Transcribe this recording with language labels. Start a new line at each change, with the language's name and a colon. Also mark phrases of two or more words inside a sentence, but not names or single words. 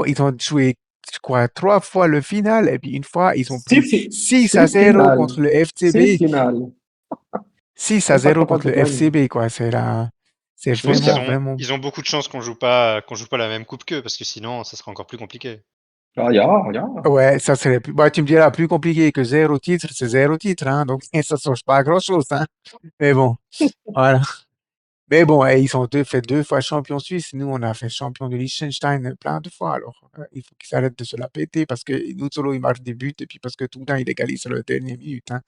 French: Ils ont joué, je crois, 3 fois le final. Et puis une fois, ils ont pris 6 à Six 0 finales. contre le Six FCB. finales. 6 à Même pas 0 capable contre de le gagner. FCB, quoi. C'est Je Oui, pense vraiment, vraiment. ils ont beaucoup de chance qu'on joue pas la même coupe qu'eux, parce que sinon, ça sera encore plus compliqué.
German: ah, ja, ja.
French: Ouais, ça serait plus, bah, tu me diras plus compliqué que 0 titre, c'est 0 titre, hein. Donc, ça ne change pas à grand-chose, hein. Mais bon, voilà. Mais bon, ils ont fait 2 fois champion suisse. Nous, on a fait champion de Liechtenstein plein de fois. Alors, il faut qu'ils arrêtent de se la péter parce que nous, solo, ils marquent des buts et puis parce que tout le temps, ils égalisent sur la dernière minute, hein.